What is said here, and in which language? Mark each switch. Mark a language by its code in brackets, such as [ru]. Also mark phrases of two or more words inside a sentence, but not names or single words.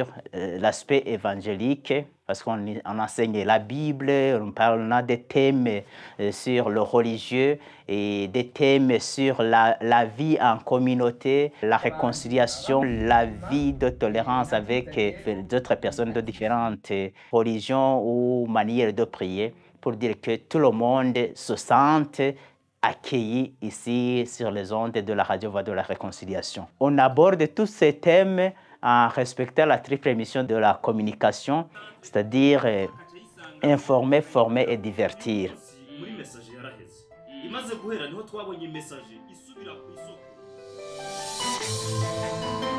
[fr] l'aspect évangélique, parce qu'on enseigne la Bible, on a des thèmes sur le religieux et des thèmes sur la vie en communauté, la réconciliation, la vie de tolérance avec d'autres personnes de différentes religions ou manières de prier, pour dire que tout le monde se sente accueilli ici sur les ondes de la Radio Voix de la Réconciliation. On aborde tous ces thèmes en respectant la triple mission de la communication, c'est-à-dire informer, former et divertir. [rn] imaze guhera niho twabonye message isubira ku isoko.